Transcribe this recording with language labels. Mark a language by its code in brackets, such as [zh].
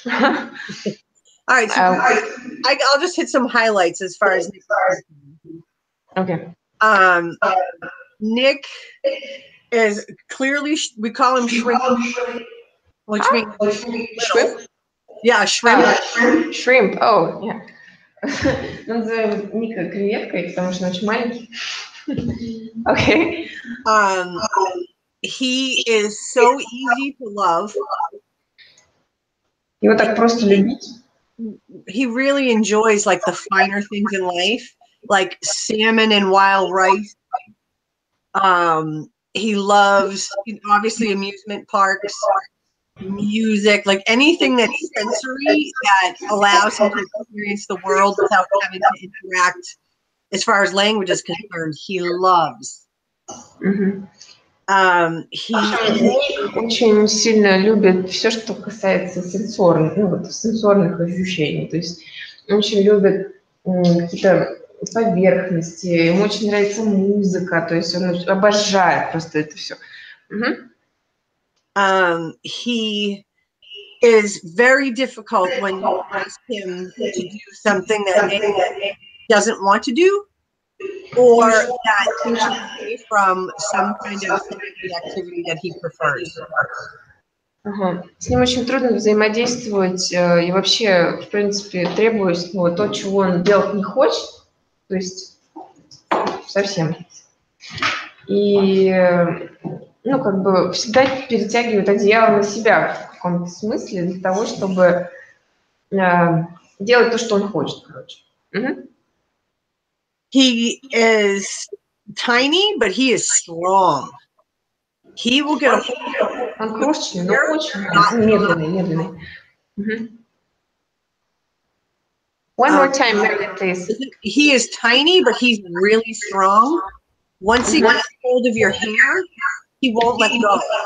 [en] All right. So I'll just hit some highlights as far as Nick. Okay. Nick is clearly, we call him shrimp, which means Shrimp? Yeah, shrimp. Shrimp. Oh, yeah. [ru] Называем Ника креветкой, потому что он очень маленький. [en] Okay. He is so easy to love. [ru] Его так просто любить. [en] He really enjoys like the finer things in life, like salmon and wild rice. He loves obviously amusement parks, music, like anything that's sensory that allows him to experience the world without having to interact. As far as language is concerned, he loves. He [ru] очень сильно любит все, что касается сенсорных ощущений. То есть он очень любит какие-то поверхности, ему очень нравится музыка, то есть он обожает просто это все. [en] He is very difficult when you ask him to do something that he doesn't want to do, or that takes away from some kind of activity that he prefers. [ru] С ним очень трудно взаимодействовать и вообще, в принципе, требует то, чего он делать не хочет, то есть совсем. И как бы всегда перетягивает одеяло на себя в каком-то смысле для того, чтобы делать то, что он хочет, короче. [en] He is tiny, but he is strong. He will get a hold. [ru] Он крошечный, но очень медленный. [en] One more time, Meredith, please. He is tiny, but he's really strong. Once he gets hold of your hair, he won't let go.